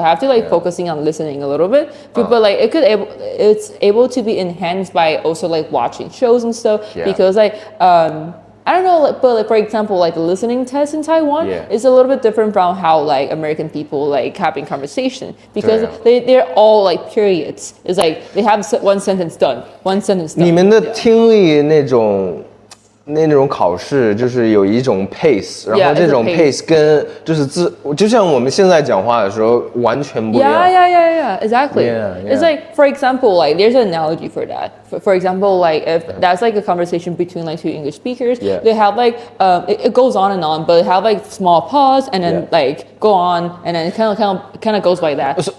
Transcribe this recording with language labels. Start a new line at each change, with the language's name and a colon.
English: So I have to like focusing on listening a little bit. But like it's able to be enhanced by also like watching shows and stuff because like I don't know, but like, for example, like the listening test in Taiwan is a little bit different from how like American people like having conversation because they're all like periods. It's like they have one sentence done.
Chinese: 你们的听力那种考试就是有一种 pace， 然后这种 pace 跟就是就像我们现在讲话的时候完全不一样。
English: Yeah, exactly. It's like, for example, like there's an analogy for that. For example, like if that's like a conversation between like two English speakers, they have like it goes on and on, but have like small pause and then like go on and then it kind of goes like that.